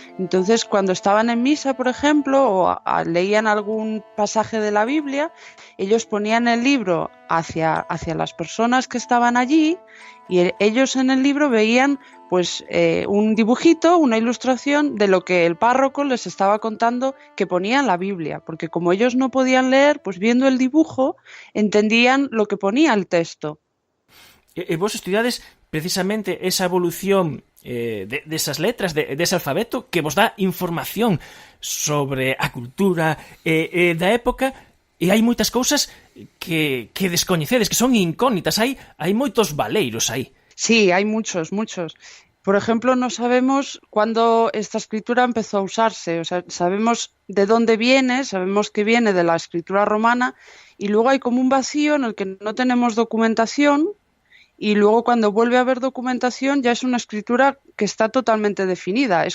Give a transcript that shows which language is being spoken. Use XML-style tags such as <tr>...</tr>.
<es>Entonces, cuando estaban en misa, por ejemplo, o leían algún pasaje de la Biblia, ellos ponían el libro hacia las personas que estaban allí y ellos en el libro veían pues un dibujito, una ilustración de lo que el párroco les estaba contando que ponía en la Biblia, porque como ellos no podían leer, pues viendo el dibujo entendían lo que ponía el texto.</es> <gl>E vos estudiades precisamente esa evolución desas letras, dese alfabeto que vos dá información sobre a cultura da época, e hai moitas cousas que descoñecedes, que son incógnitas, hai moitos valeiros aí.</gl> <es>Sí, hay muchos. Por ejemplo, no sabemos cuándo esta escritura empezó a usarse. O sea, sabemos de dónde viene, sabemos que viene de la escritura romana y luego hay como un vacío en el que no tenemos documentación y luego cuando vuelve a haber documentación ya es una escritura que está totalmente definida.</es>